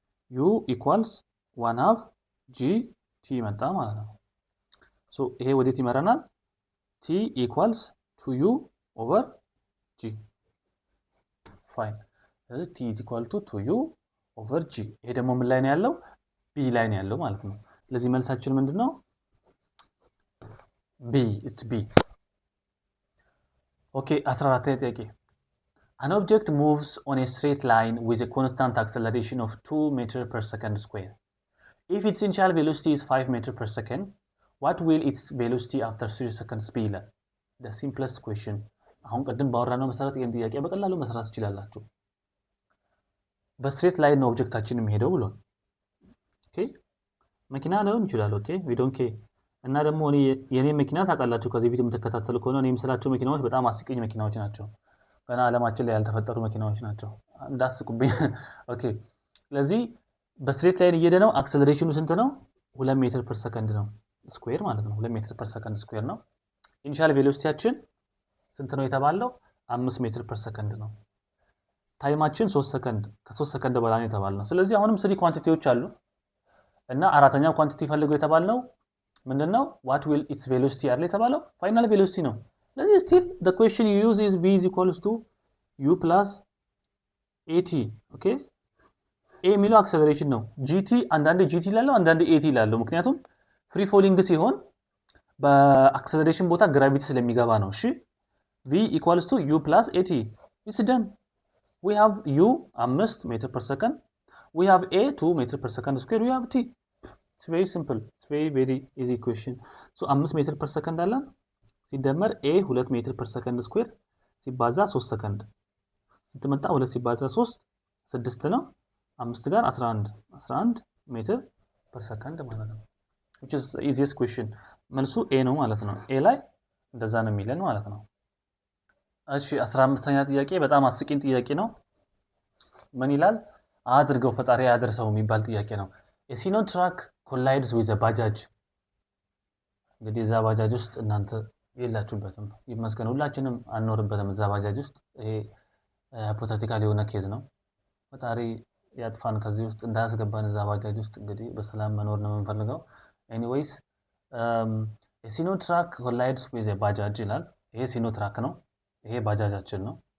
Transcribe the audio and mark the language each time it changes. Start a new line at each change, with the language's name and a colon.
Amharic: u = 1/2 gt መጣ ማለት ነው። ሶ ይሄ ወዴት ይመራናል? t = 2u / g ፋይን። ስለዚህ t = 2u / g። ይሄ ደግሞ ምን ላይ ነው ያለው? b ላይ ነው ያለው ማለት ነው። ስለዚህ መልሳችን ምንድነው?
English: b it's b።
Amharic: ኦኬ 14ኛ ጥያቄ
English: An object moves on a straight line with a constant acceleration of 2 meters per second square. If its initial velocity is 5 meters per second, what will its velocity after 3 seconds be? The simplest question.
Amharic: አሁን ቀደም ባወራነው መሰረት ይሄን ጥያቄ በቀላሉ መስራት ትችላላችሁ። በስትሬት ላይን ነው ኦብጀክታችን የሚሄደው ብሎ ኦኬ መኪና ነው ይችላል። ኦኬ
English: we don't care።
Amharic: እና ደግሞ የኔ መኪና ታውቃላችሁ ከዚህ ቪዲዮ የምትከታተሉ ከሆነ እኔ የምስላቸው መኪናዎች በጣም አስቂኝ መኪናዎች ናቸው። ገና ዓለማችን ላይ ያልተፈጠሩ መኪናዎች ናቸው። እንዳስቁብኝ። ኦኬ ስለዚህ በስትሬት ላይን እየሄደ ነው። አክሰለሬሽኑ ስንት ነው? 2 ሜትር ፐር ሰከንድ ነው ስኩዌር ማለት ነው። 2 ሜትር ፐር ሰከንድ ስኩዌር ነው። ኢኒሻል ቬሎሲቲያችን ስንት ነው የተባለው? 5 ሜትር ፐር ሰከንድ ነው። ታይማችን 3 ሰከንድ ከ3 ሰከንድ በላይ ነው የተባለው። ስለዚህ አሁንም 3 ኳንቲቲዎች አሉ። እና አራተኛው ኳንቲቲ ፈልገው የተባልነው ምንድነው?
English: what will its velocity
Amharic: አይደል የተባለው ፋይናል ቬሎሲቲ ነው። ስለዚህ
English: still the question you use is v is equals to u plus at
Amharic: ኦኬ a የሚለው አክሰለሬሽን ነው። gt አንዳንዴ gt ይላለው አንዳንዴ at ይላለው ምክንያቱም ፍሪ ፎሊንግ ሲሆን በአክሰለሬሽን ቦታ ግራቪቲ ስለሚገባ ነው። እሺ
English: v equals to u plus at it's done. we have u 5 ሜትር per second, we have a 2 ሜትር per second square, we have t. it's very simple, it's very easy question. so 5 ሜትር per second
Amharic: አለን ሲደመር
English: a 2 ሜትር per second square
Amharic: ሲባዛ 3 ሰከንድ ስትመጣ 2 ሲባዛ 3 6 ነው 5 ጋር 11
English: ሜትር per second
Amharic: ማለት ነው።
English: which is the easiest question.
Amharic: መልሱ a ነው ማለት ነው። a ላይ እንደዛ ነው የሚለን ማለት ነው። እሺ 15ኛ ጥያቄ በጣም አስቂኝ ጥያቄ ነው። ምን ይላል? አድርገው ፈጣሪ ያደርሰው የሚባል ጥያቄ ነው።
English: a sino truck collides with a bajaj.
Amharic: እንግዲህ እዛ ባጃጅ ውስጥ እናንተ የላችሁበትም ይመስገን ሁላችንም አንኖርበትም እዛ ባጃጅ ውስጥ። ይሄ ሂፖቴቲካል የሆነ ኬዝ ነው። ፈጣሪ ያጥፋን ከዚህ ውስጥ እንዳያስገባን እዛ ባጃጅ ውስጥ እንግዲህ በሰላም መኖር ነው የምንፈልገው። ኤኒዌይስ
English: a sino truck collides with a bajaj
Amharic: ይላል። ይሄ ሲኖ ትራክ ነው። ይሄ ባጃጃችን ነው።